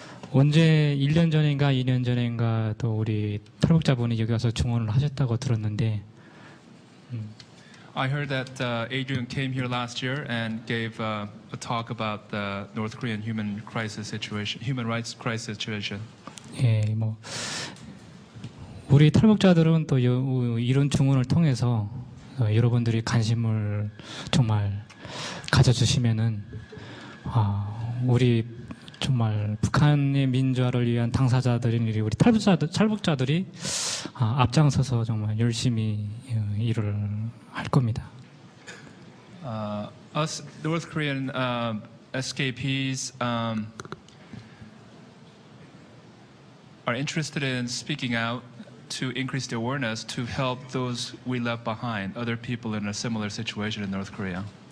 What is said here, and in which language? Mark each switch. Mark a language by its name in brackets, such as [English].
[Korean] 언제 1년 전인가 2년 전인가 또 우리 탈북자분이 여기 와서 증언을 하셨다고 들었는데 [English] I heard that Adrian came here last year and gave a talk about the North Korean human rights crisis situation. [Korean] 예, 뭐 우리 탈북자들은 또 이런 증언을 통해서 여러분들이 관심을 정말 가져주시면은 우리 정말 북한의 민주화를 위한 당사자들인 우리 탈북자들이 앞장서서 정말 열심히 일을 할 겁니다. [English] Us North Korean escapees are interested in speaking out to increase the awareness to help those we left behind, other people in a similar situation in North Korea.